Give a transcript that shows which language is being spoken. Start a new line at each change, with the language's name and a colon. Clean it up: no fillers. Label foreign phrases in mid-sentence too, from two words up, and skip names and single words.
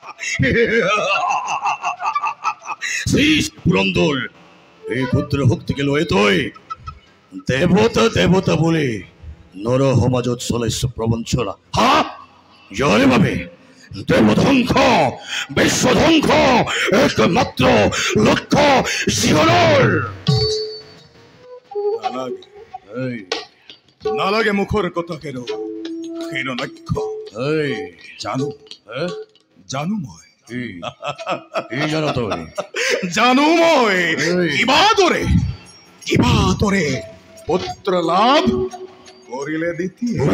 Assamese: পুরন্দর এই ক্ষুদ্র ভক্তিকে লয়ে তুই দেবতা দেবতা বলে নর সমাজত চলাইছ প্রবঞ্চনা। হ্যাঁ জয় ভাবে দেবধ্বংস বিশ্বধ্বংস একমাত্র লক্ষ্য জীবনের। নালাগে মুখৰ কথা কেন লক্ষ্য জানো জানো মই জানো তই জানো মই কিবা দৰে পুত্ৰ লাভ কৰিলে দ্বিতীয়